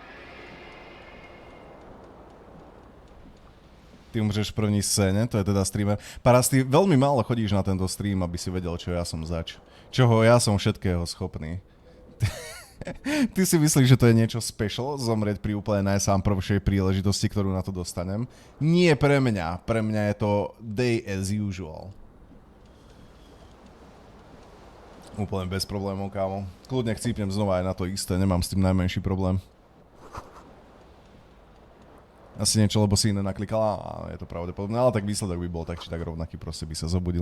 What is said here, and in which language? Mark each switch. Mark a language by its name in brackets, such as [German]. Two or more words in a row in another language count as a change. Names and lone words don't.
[Czech] Ty umřeš v první scéne, to je teda streamer. [Slovak] Paras, ty veľmi málo chodíš na tento stream, aby si vedel, čo ja som zač. Čoho ja som všetkého schopný. Ty si myslíš, že to je niečo special, zomrieť pri úplne najsám prvšej príležitosti, ktorú na to dostanem? Nie pre mňa. Pre mňa je to [English] day as usual. [Slovak] Úplne bez problémov, kámo. Kľudne chcípnem znova aj na to isté, nemám s tým najmenší problém. Asi niečo, lebo si iné naklikala a je to pravdepodobné, ale tak výsledok by bol tak či tak rovnaký, proste by sa zobudil.